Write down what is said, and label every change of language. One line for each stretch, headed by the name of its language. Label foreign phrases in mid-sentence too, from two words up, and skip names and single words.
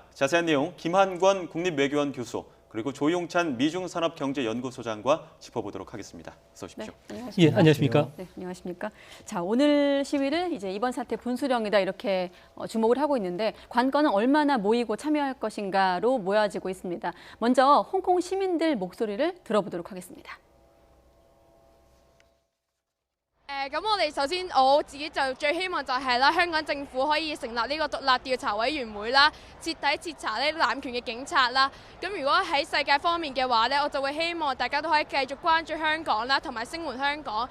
Korean: 자세한 내용 김한권 국립외교원 교수 그리고 조용찬 미중산업경제연구소장과 짚어보도록 하겠습니다. 어서 오십시오. 네, 안녕하십니까? 예, 안녕하십니까? 네, 안녕하십니까? 자, 오늘 시위를 이제 이번 사태 분수령이다 이렇게 주목을 하고 있는데 관건은 얼마나 모이고 참여할 것인가로 모아지고 있습니다. 먼저 홍콩 시민들 목소리를 들어보도록 하겠습니다.
Cantonese: 咁我哋首先我自己就最希望就係啦，香港政府可以成立呢個獨立調查委員會啦，徹底徹查呢濫權嘅警察啦。咁如果喺世界方面嘅話咧，我就會希望大家都可以繼續關注香港啦，同埋聲援香港。